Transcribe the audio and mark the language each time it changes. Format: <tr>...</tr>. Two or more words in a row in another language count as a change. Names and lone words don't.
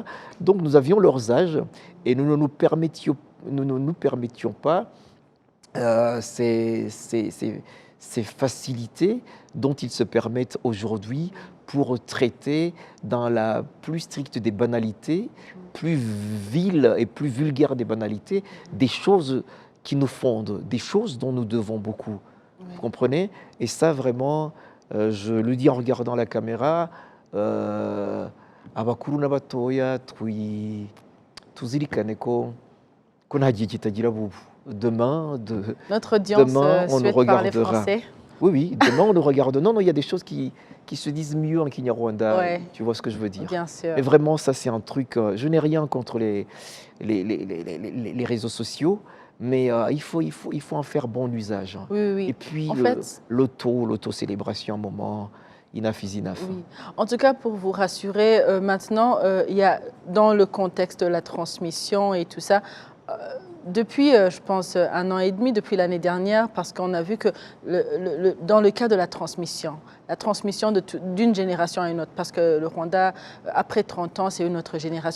<fr>Donc nous avions leurs âges et nous ne nous permettions pas ces facilités dont ils se permettent aujourd'hui pour traiter dans la plus stricte des banalités, plus vile et plus vulgaire des banalités, des choses qui nous fondent, des choses dont nous devons beaucoup. Vous comprenez? Et ça, vraiment, je le dis en regardant la caméra,</fr> <rw>abakuru n'abatoya tuzirikane ko nta gihe kitagira bubu.</rw> <fr>Demain, notre audience on nous parler regardera. français. Oui, demain on nous regarde. Non, il y a des choses qui se disent mieux en Kinyarwanda. Ouais. Tu vois ce que je veux dire? Bien sûr. Mais vraiment, ça c'est un truc. Je n'ai rien contre les réseaux sociaux, mais il faut en faire bon usage. Oui. Et puis En fait, l'autocélébration, un moment.</fr> <en>enough is enough.</en> <fr>Oui. En tout cas, pour vous rassurer, maintenant, il y a, dans le contexte de la transmission et tout ça, euh, depuis, je pense, 1 an et demi, depuis l'année dernière, parce qu'on a vu que dans le cas de la transmission d'une génération à une autre, parce que le Rwanda, après 30 ans, c'est une autre génération.</fr>